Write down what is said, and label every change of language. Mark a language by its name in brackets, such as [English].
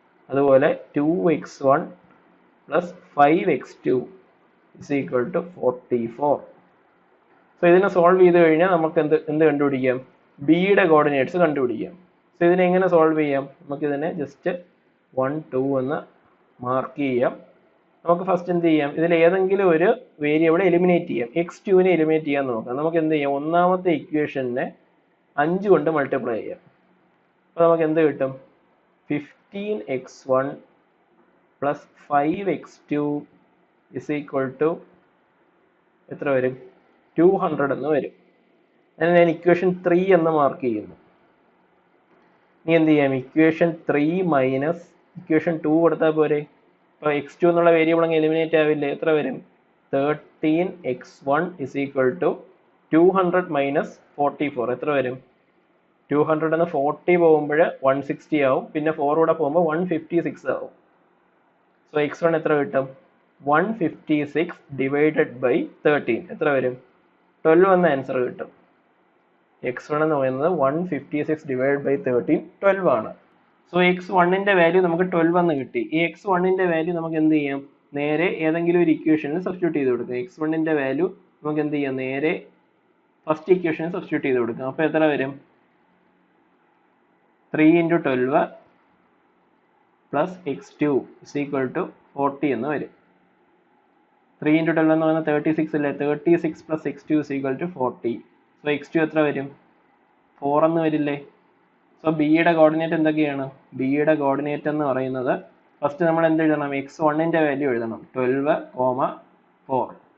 [English] അതുപോലെ 2x1 plus 5x2 is equal to 44. [Malayalam] So ഇതിനെ solve ചെയ്ത് കഴിഞ്ഞാൽ നമുക്ക് എന്ത് കണ്ടുപിടിക്കാം? ബിയുടെ കോർഡിനേറ്റ്സ് കണ്ടുപിടിക്കാം. സോ ഇതിനെ എങ്ങനെ സോൾവ് ചെയ്യാം? നമുക്കിതിനെ ജസ്റ്റ് 1, 2 എന്ന് മാർക്ക് ചെയ്യാം. നമുക്ക് ഫസ്റ്റ് എന്ത് ചെയ്യാം? ഇതിൽ ഏതെങ്കിലും ഒരു വേരിയബിൾ എലിമിനേറ്റ് ചെയ്യാം. x2നെ എലിമിനേറ്റ് ചെയ്യാൻ നോക്കാം. നമുക്ക് എന്ത് ചെയ്യാം? ഒന്നാമത്തെ ഇക്വേഷനെ 5 കൊണ്ട് മൾട്ടിപ്ലൈ ചെയ്യാം. അപ്പോൾ നമുക്ക് എന്ത് കിട്ടും? [English] 15x1 plus 5x2 is equal to [Malayalam] എത്ര വരും? 200 എന്ന് വരും. അതിന് ഞാൻ ഇക്വേഷൻ 3 എന്ന് മാർക്ക് ചെയ്യുന്നു. ഇനി എന്ത് ചെയ്യാം? ഇക്വേഷൻ 3 മൈനസ് ഇക്വേഷൻ 2 കൊടുത്താൽ പോരെ? ഇപ്പോൾ x2 എന്നുള്ള വേരിയബിൾ അങ്ങ് എലിമിനേറ്റ് ആവില്ലേ? എത്ര വരും? [English] 13x1 is equal to 200 minus 44. എത്ര വരും? [Malayalam] 200 എന്ന് 40 പോകുമ്പോൾ 160 ആവും. പിന്നെ 4 കൂടെ പോകുമ്പോൾ 156 ആവും. സോ x1 എത്ര കിട്ടും? [English] 156 divided by 13 [Malayalam] എത്ര വരും? 12 എന്ന ആൻസർ കിട്ടും. x1 എന്ന് പറയുന്നത് [English] 156 divided by 13 [Malayalam] 12 ആണ്. സോ x1ന്റെ വാല്യൂ നമുക്ക് 12 എന്ന് കിട്ടി. ഈ x1ന്റെ വാല്യൂ നമുക്ക് എന്ത് ചെയ്യാം? നേരെ ഏതെങ്കിലും ഒരു ഇക്വേഷനിൽ സബ്സ്റ്റിറ്റ്യൂട്ട് ചെയ്ത് കൊടുക്കുക. x1ന്റെ വാല്യൂ നമുക്ക് എന്ത് ചെയ്യാം? നേരെ ഫസ്റ്റ് ഇക്വേഷനിൽ സബ്സ്റ്റിറ്റ്യൂട്ട് ചെയ്ത് കൊടുക്കുക. അപ്പോൾ എത്ര വരും? [English] 3 into 12 plus x2 is equal to 40 [Malayalam] എന്ന് വരും. 3 into 12 എന്ന് പറയുന്നത് 36 അല്ലേ? [English] 36 plus x2 is equal to 40. [Malayalam] So x2 എത്ര വരും? 4 എന്ന് വരില്ലേ? സോ ബിയുടെ കോർഡിനേറ്റ് എന്തൊക്കെയാണ്? ബിയുടെ കോർഡിനേറ്റ് എന്ന് പറയുന്നത് ഫസ്റ്റ് നമ്മൾ എന്ത് എഴുതണം? x1ന്റെ വാല്യൂ എഴുതണം. 12, 4.